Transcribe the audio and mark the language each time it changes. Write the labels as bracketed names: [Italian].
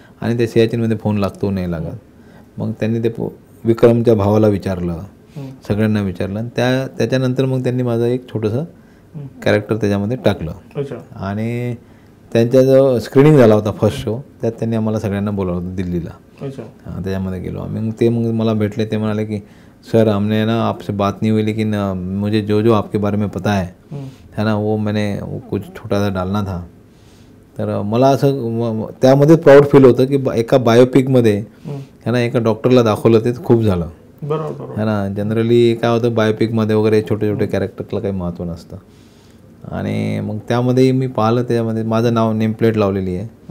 [Marathi] आणि ते सियाचीनमध्ये फोन लागतो नाही लागत. मग त्यांनी ते विक्रमच्या भावाला विचारलं सगळ्यांना विचारलं आणि त्याच्यानंतर मग त्यांनी माझं एक छोटंसं कॅरेक्टर त्याच्यामध्ये टाकलं. अच्छा. आणि त्यांचा जो स्क्रीनिंग झाला होता फर्स्ट शो, त्यात त्यांनी आम्हाला सगळ्यांना बोलावलं होतं दिल्लीला. अच्छा. त्याच्यामध्ये गेलो आम्ही. मग मला भेटले. ते म्हणाले की [Hindi] सर हमने ना आपसे बात नहीं हुई लेकिन मुझे जो जो आपके बारे में पता है ना वो कुछ छोटा सा डालना था. [Marathi] तर मला असं त्यामध्ये प्राऊड फील होतं की एका बायोपिकमध्ये है ना एका डॉक्टरला दाखवलं ते खूप झालं. बरोबर है ना. जनरली काय होतं बायोपिकमध्ये वगैरे छोटे छोटे कॅरेक्टरला काही महत्त्व नसतं. आणि मग त्यामध्ये मी पाहिलं, त्याच्यामध्ये माझं नाव नेमप्लेट लावलेली आहे.